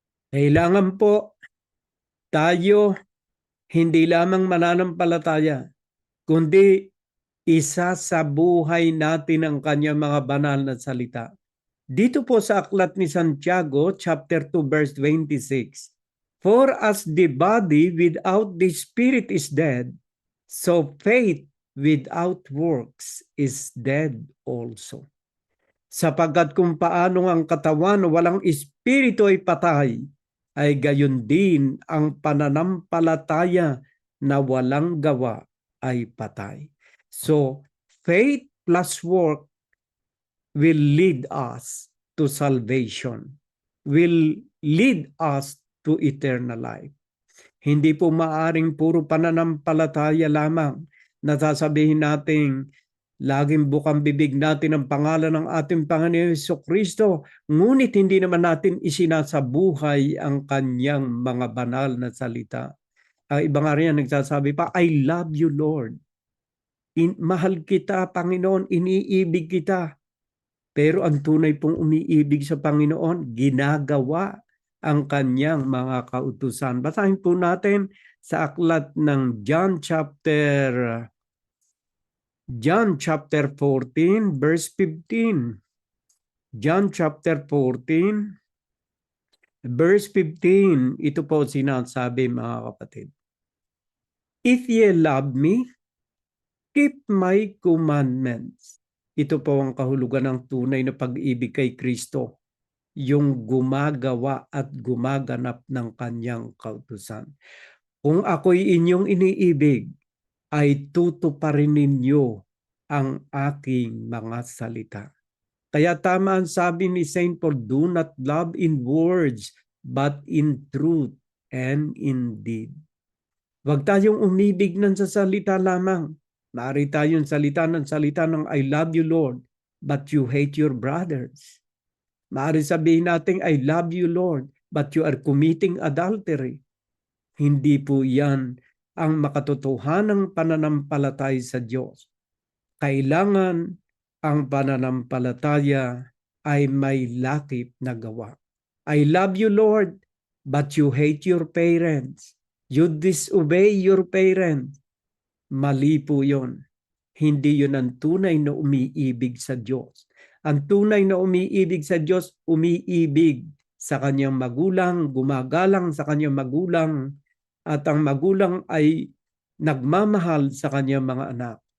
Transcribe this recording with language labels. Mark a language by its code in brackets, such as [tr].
[tl] Kailangan po tayo hindi lamang mananampalataya, kundi isa sa buhay natin ang kanyang mga banal na salita. Dito po sa aklat ni Santiago, chapter 2, verse 26. [en] For as the body without the spirit is dead, so faith without works is dead also. [tl] Sapagkat kung paano ang katawan walang espiritu ay patay, ay gayon din ang pananampalataya na walang gawa ay patay. [en] So, faith plus work will lead us to salvation, will lead us to eternal life. [tl] Hindi po maaring puro pananampalataya lamang na sasabihin natin, laging bukang bibig natin ang pangalan ng ating Panginoon Jesucristo, ngunit hindi naman natin isinasabuhay ang kanyang mga banal na salita. Ang iba nga rin nagsasabi pa, [en] I love you, Lord. [tl] Mahal kita, Panginoon, iniibig kita. Pero ang tunay pong umiibig sa Panginoon, ginagawa ang kanyang mga kautusan. Basahin po natin sa aklat ng John chapter 14, verse 15. John chapter 14, verse 15. Ito po sinasabi, mga kapatid. [en] If ye love me, keep my commandments. [tl] Ito po ang kahulugan ng tunay na pag-ibig kay Kristo, yung gumagawa at gumaganap ng kanyang kautusan. Kung ako'y inyong iniibig, ay tutuparin ninyo ang aking mga salita. Kaya tama ang sabi ni Saint Paul, [en] do not love in words, but in truth and in deed. [tl] Huwag tayong umibig ng sa salita lamang. Maaari tayong salita ng [en] I love you Lord, but you hate your brothers. [tl] Maaari sabihin natin, [en] I love you Lord, but you are committing adultery. [tl] Hindi po yan ang makatotohanang pananampalataya sa Diyos. Kailangan ang pananampalataya ay may lakip na gawa. [en] I love you Lord, but you hate your parents. You disobey your parents. [tl] Mali po yun. Hindi yun ang tunay na umiibig sa Diyos. Ang tunay na umiibig sa Diyos, umiibig sa kanyang magulang, gumagalang sa kanyang magulang, at ang magulang ay nagmamahal sa kanyang mga anak.